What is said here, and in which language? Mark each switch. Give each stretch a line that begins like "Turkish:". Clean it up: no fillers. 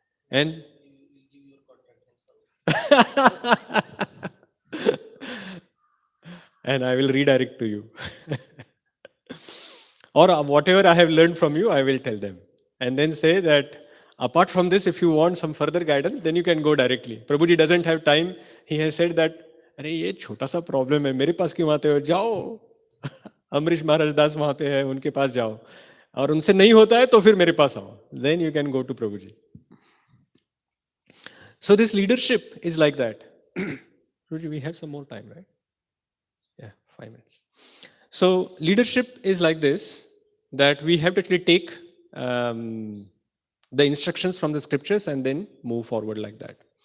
English: And and I will redirect to you. Or whatever I have learned from you, I will tell them. And then say that apart from this, if you want some further guidance, then you can go directly. Prabhuji doesn't have time. He has said that,
Hindi: अरे ये छोटा सा problem है, मेरे पास क्यों आते हो? जाओ, अमरीश महाराज दास वहाँ पे है, उनके पास जाओ. और उनसे नहीं होता है तो फिर मेरे पास आओ.
English: Then you can go to Prabhuji. So this leadership is like that. Prabhuji, we have some more time, right? Yeah, 5 minutes. So leadership is like this, that we have to actually take the instructions from the scriptures and then move forward like that.